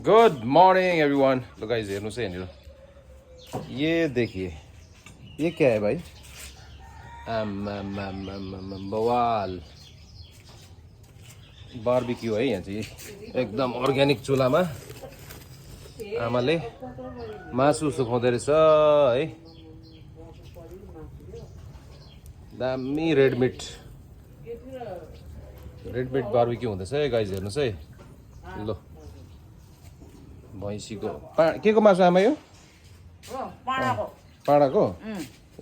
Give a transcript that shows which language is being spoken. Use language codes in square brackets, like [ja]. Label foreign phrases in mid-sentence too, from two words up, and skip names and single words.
[en] good morning everyone. [ne] लो गाइस हेर्नुस् है यहाँनिर [hi] ये देखिए ये क्या है भाई [ne] बवाल बारबेक्यू है यहाँ चाहिँ एकदम अर्ग्यानिक चुलामा आमाले मासु सुकाउँदै रहेछ है दामी [en] red meat barbecue [ne] हुँदैछ है गाइस हेर्नुस् है लो भैँसीको के को मासु आमा यो पाडाको ए